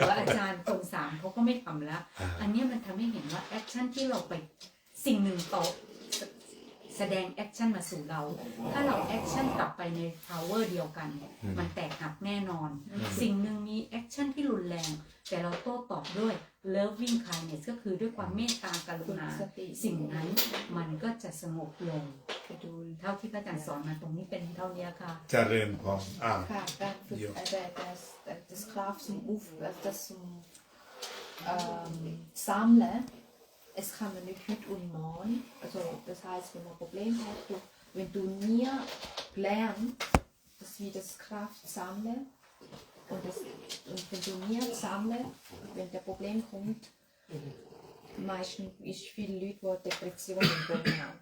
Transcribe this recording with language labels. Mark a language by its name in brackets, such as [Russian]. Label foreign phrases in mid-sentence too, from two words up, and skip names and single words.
[Thai] เอาอาจารย์คน3เขาก็ไม่ทำแล้วอันนี้มันทำให้เห็นว่าแอคชั่นที่เราไปสิ่งหนึ่งต่อแสดงแอคชั่นมาสู่เราถ้าเราแอคชั่นกลับไปใน power เดียวกันมันแตกหักแน่นอนสิ่งหนึ่งมีแอคชั่นที่รุนแรงแต่เราโต้ตอบด้วย [English] loving kindness [Thai] ก็คือด้วยความเมตตากรุณาสิ่งนั้นมันก็จะสงบลงเท่าที่พระอาจารย์สอนมาตรงนี้เป็นเท่านี้ค่ะ เจริญพร ค่ะการฝึก [German] das Kraft zum das zum Sammeln es kann man nicht heute und morgen, also das heißt, wenn man ein Problem hat, wenn du nie lernst, dass wir das Kraft sammeln und wenn du nie sammelst, wenn der Problem kommt, meistens ist viele Leute, die Depression und Burnout.